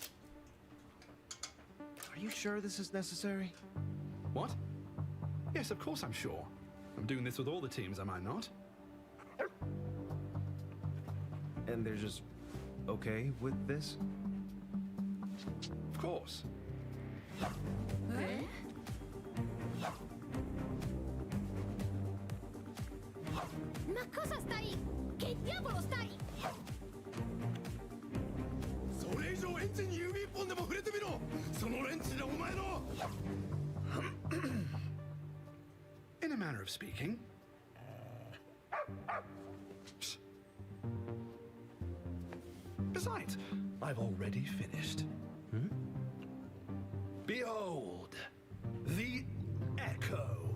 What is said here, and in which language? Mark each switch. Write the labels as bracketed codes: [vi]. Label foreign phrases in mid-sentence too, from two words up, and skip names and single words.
[en] Are you sure this is necessary? What? Yes, of course I'm sure. I'm doing this with all the teams, am I not? And they're just okay with this? Of course. [it] Ma cosa stai? Che diavolo stai? [ja] それ以上エンジンに指一本でも触れてみろ。そのレンチでお前の。 [en] In a manner of speaking. Besides, I've already finished. Behold, the Echo.